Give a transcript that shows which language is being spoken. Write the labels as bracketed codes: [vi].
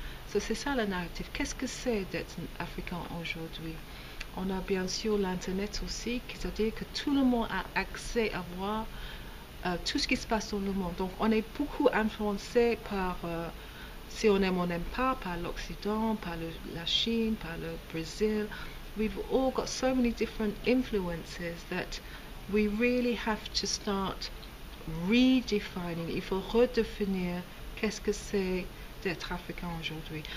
[fr] So, c'est ça le narratif. Qu'est-ce que c'est d'être africain aujourd'hui? On a bien sûr l'Internet aussi, c'est-à-dire que tout le monde a accès à voir tout ce qui se passe dans le monde. Donc, on est beaucoup influencé par, si on aime ou on n'aime pas, par l'Occident, par la Chine, par le Brésil. [en] We've all got so many different influences that we really have to start redefining. [fr] Il faut redéfinir qu'est-ce que c'est d'être africain aujourd'hui.